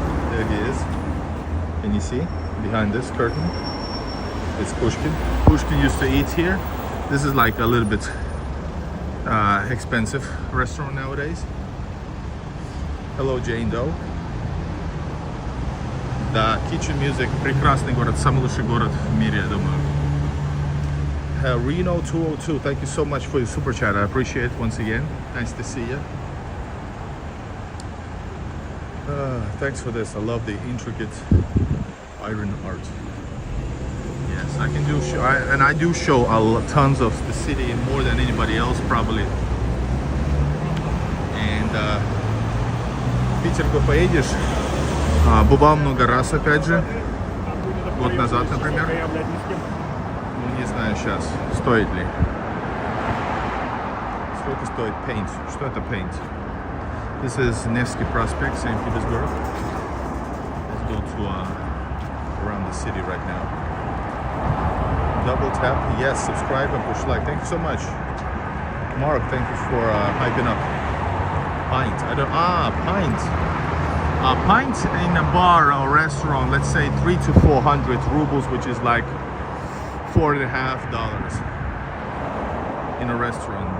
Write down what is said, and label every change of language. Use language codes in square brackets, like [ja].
[en] There he is. Can you see behind this curtain? It's Pushkin. Pushkin used to eat here. This is like a little bit expensive restaurant nowadays. Hello, Jane Doe. [ru] Да, Kitchen Music, прекрасный город, самый лучший город в мире, я думаю. [en] Reno 202, thank you so much for your super chat. I appreciate it once again. Nice to see you. Thanks for this. I love the intricate iron art. Yes, I can do show, and I do show tons of the city more than anybody else probably. [ru] And в Питер поедешь? Бывал много раз, опять же. Год назад, например. Ну, не знаю сейчас, стоит ли. Сколько стоит paint? Что это paint? [en] This is Nevsky Prospect, St. Petersburg. Let's go to around the city right now. Double tap, yes, subscribe and push like. Thank you so much. Mark, thank you for hyping up. Pint, pint. A pint in a bar or restaurant, let's say 300 to 400 rubles, which is like $4.50 in a restaurant.